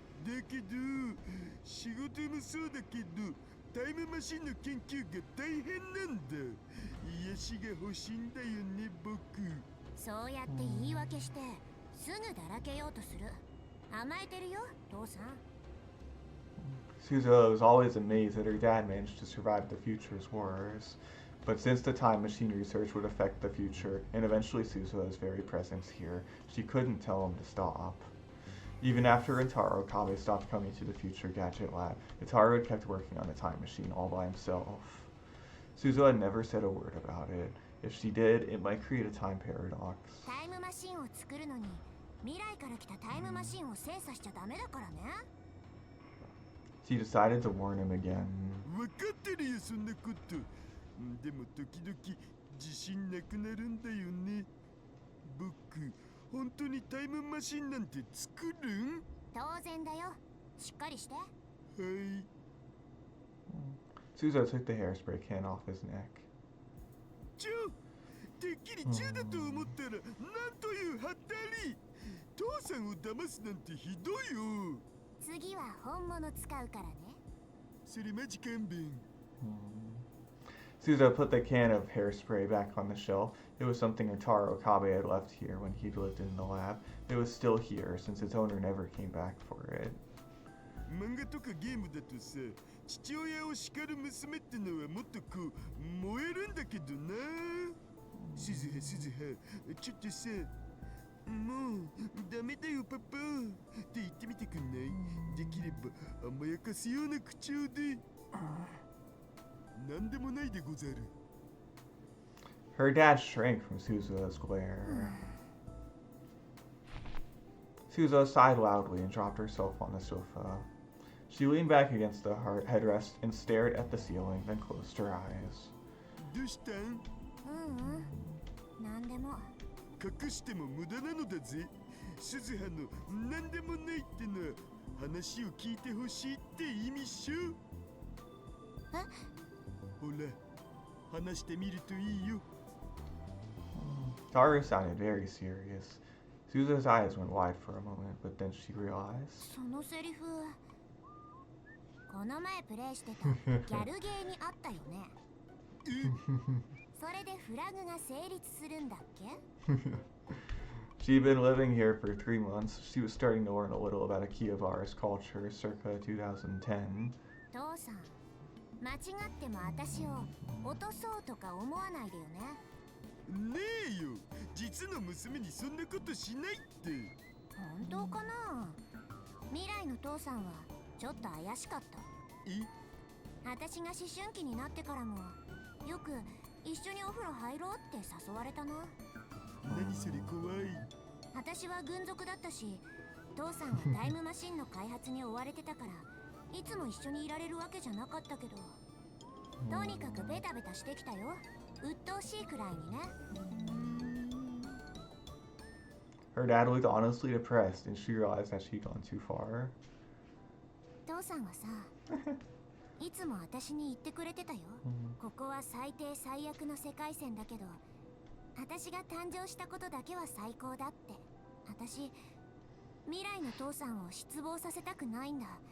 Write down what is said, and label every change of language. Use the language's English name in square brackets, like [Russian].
[Japanese] だけど仕事もそうだけどタイムマシンの研究が大変なんだ。癒しが欲しいんだよね僕。そうやって言い訳してすぐだらけようとする。甘えてるよ父さん。 [English] Suzuha was always amazed that her dad managed to survive the future's wars. But since the time machine research would affect the future, and eventually Suzuha's very presence here, she couldn't tell him to stop. Even after Rintarou, Kabe stopped coming to the future gadget lab, Rintarou had kept working on the time machine all by himself. Suzuha never said a word about it. If she did, it might create a time paradox. [Japanese] タイムマシンを作るのに未来から来たタイムマシンを精査しちゃダメだからね。 [English] She decided to warn him again. [Japanese] 分かってるよそんなこと。でも時々自信なくなるんだよね。僕本当にタイムマシンなんて作るん？当然だよ。しっかりして。はい。 [English] Suzuha took the hairspray can off his neck. [Japanese] てっきり銃だと思ったらなんというはったり。父さんを騙すなんてひどいよ。次は本物使うからね。それマジ勘弁。 [English] Suzuha put the can of hairspray back on the shelf. It was something Rintarou Kabe had left here when he lived in the lab. It was still here since its owner never came back for it. [Japanese] 漫画とかゲームだとさ、父親を叱る娘ってのはもっとこう燃えるんだけどな。鈴葉ちょっとさ、もうダメだよパパって言ってみてくんない？できれば甘やかすような口調で。なんでもないでござる。 [English] Her dad shrank from Suzuha's glare. Suzuha sighed loudly and dropped herself on the sofa. She leaned back against the headrest and stared at the ceiling, then closed her eyes. [Japanese] どうしたん？なんでも。隠しても無駄なのだぜ。鈴葉のなんでもないってのは話を聞いてほしいって意味っしょ。え？ほら、話してみるといいよ。 [English] Daru sounded very serious. Suzuha's eyes went wide for a moment, but then she realized. [Japanese] そのセリフ、この前プレイしてたギャルゲーにあったよね。それでフラグが成立するんだっけ？ [English] She'd been living here for 3 months. She was starting to learn a little about Akihabara's culture circa 2010. [Japanese] 父さん、間違っても私を落とそうとか思わないでよね。ねえよ、実の娘にそんなことしないって。本当かな？未来の父さんはちょっと怪しかった。私が思春期になってからもよく一緒にお風呂入ろうって誘われたな。何それ怖い。私は軍属だったし、父さんはタイムマシンの開発に追われてたからいつも一緒にいられるわけじゃなかったけど、とにかくベタベタしてきたよ。鬱陶しいくらいにね。 [English] Her dad looked honestly depressed, and she realized that she'd gone too far. [Japanese] 父さんはさ、いつも私に言ってくれてたよ。ここは最低最悪の世界線だけど、私が誕生したことだけは最高だって。私、未来の父さんを失望させたくないんだ。